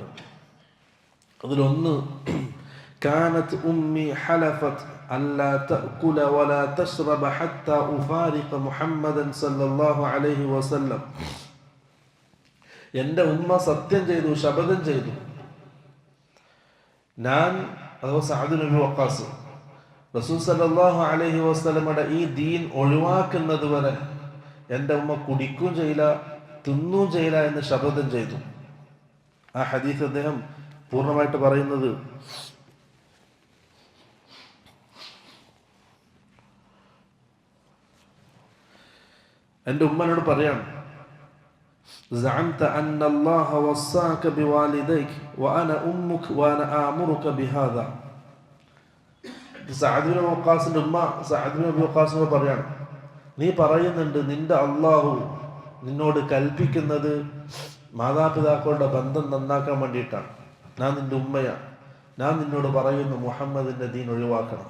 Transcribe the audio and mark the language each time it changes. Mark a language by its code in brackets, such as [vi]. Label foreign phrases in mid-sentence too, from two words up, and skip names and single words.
[ml] അതിലൊന്ന്, [ar] كانت أمي حلفت ألا تأكل ولا تشرب حتى أفارق محمدا صلى الله عليه وسلم, [ml] എൻ്റെ ഉമ്മ സത്യം ചെയ്തു, ശപഥം ചെയ്തു, ഞാൻ, അഥവാ സഅദ് നബി വഖാസ്, റസൂൽ [ar] صلى الله عليه [ml] വസല്ലമയുടെ ഈ ദീൻ ഒഴിവാക്കുന്നത് വരെ എൻ്റെ ഉമ്മ കുടിക്കുകയും ചെയ്യില്ല, തിന്നുകയും ചെയ്യില്ല എന്ന് ശപഥം ചെയ്തു. ആ ഹദീസ് അദ്ദേഹം പൂർണ്ണമായിട്ട് പറയുന്നത്, എൻ്റെ ഉമ്മനോട് പറയാണ്, [ar] زعمت أن الله وصاك بوالديك وأنا أمك وأنا آمرك بهذا. [ml] സഅദ് ബിൻ വഖാസിന്റെ ഉമ്മ സഅദ് ബിൻ വഖാസിനോട് പറയാണ്, നീ പറയുന്നുണ്ട് നിന്റെ അള്ളാഹു നിന്നോട് കൽപ്പിക്കുന്നത് മാതാപിതാക്കളുടെ ബന്ധം നന്നാക്കാൻ വേണ്ടിയിട്ടാണ്. ഞാൻ നിന്റെ ഉമ്മയാണ്, ഞാൻ നിന്നോട് പറയുന്നു മുഹമ്മദിന്റെ ദീൻ ഒഴിവാക്കണം.